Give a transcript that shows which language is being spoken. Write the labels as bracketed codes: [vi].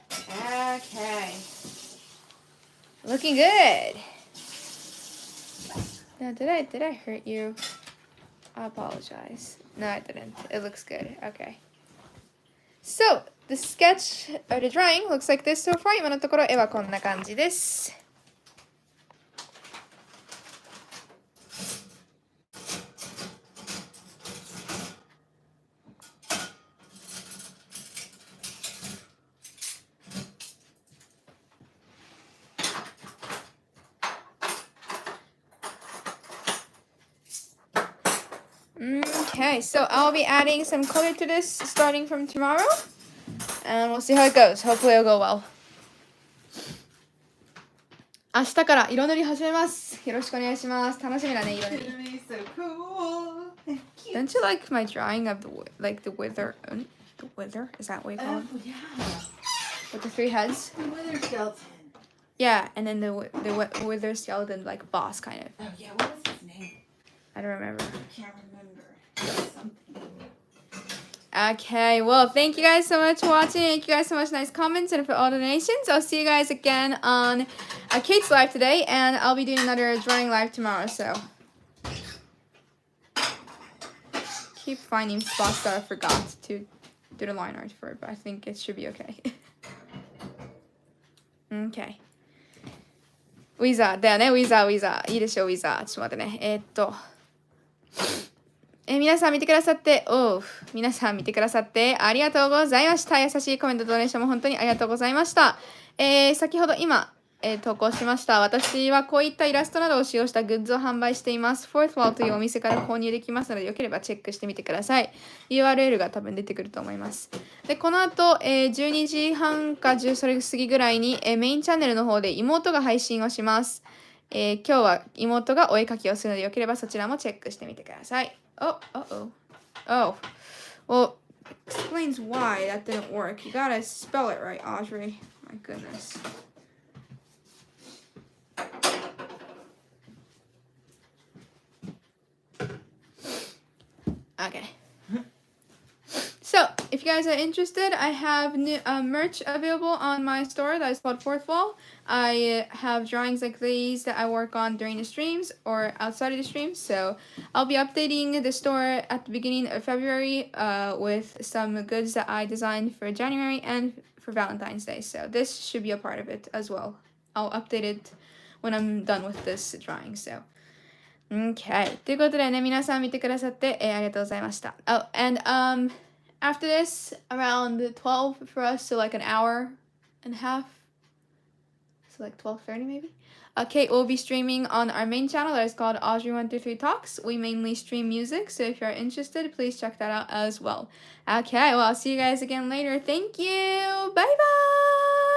[en] Okay. Looking good. Now, did I hurt you? I apologize. No, I didn't. It looks good. Okay. So, the sketch or the drawing looks like this so far. [ja] 今のところ絵はこんな感じです。 [en] Okay, so I'll be adding some color to this starting from tomorrow. And we'll see how it goes. Hopefully it'll go well. [ja] 明日から色塗り始めます。よろしくお願いします。楽しみだね、色塗り。 [en] It's gonna be so cool. And cute. Don't you like my drawing of the wither? The wither? Is that what you call it? Oh, yeah. With the 3 heads? The wither skeleton. Yeah, and then the wither skeleton like boss kind of. Oh, yeah. What was his name? I don't remember. I can't remember. Something. Okay, well, thank you guys so much for watching. Thank you guys so much nice comments and for all donations. I'll see you guys again on Kate's live today, and I'll be doing another drawing live tomorrow, so keep finding spots that I forgot to do the line art for, but I think it should be okay. Okay. [ja] ウィザーだよね、ウィザー。いいでしょ、ウィザー。ちょっと待ってね。皆さん見てくださって、皆さん見てくださってありがとうございました。優しいコメント、ドネーションも本当にありがとうございました。先ほど今、投稿しました。私はこういったイラストなどを使用したグッズを販売しています。 Fourth Wall というお店から購入できますので、よければチェックしてみてください。 URL が多分出てくると思います。で、この後、12時半か10それ過ぎぐらいに、メインチャンネルの方で妹が配信をします。今日は妹がお絵描きをするので、よければそちらもチェックしてみてください。 [en] Oh, well, explains why that didn't work. You gotta spell it right, Audrey. My goodness. Okay. So, if you guys are interested, I have new merch available on my store that is called Fourth Wall. I have drawings like these that I work on during the streams or outside of the streams. So, I'll be updating the store at the beginning of February with some goods that I designed for January and for Valentine's Day. So, this should be a part of it as well. I'll update it when I'm done with this drawing. So, okay. [ja] ということでね、皆さん見てくださって、ありがとうございました。 [en] Oh, and after this, around 12 for us, so like an hour and a half. So like 12:30 maybe. Kate will be streaming on our main channel that is called Audrey123 Talks. We mainly stream music, so if you're interested, please check that out as well. Okay, well, I'll see you guys again later. Thank you. Bye bye.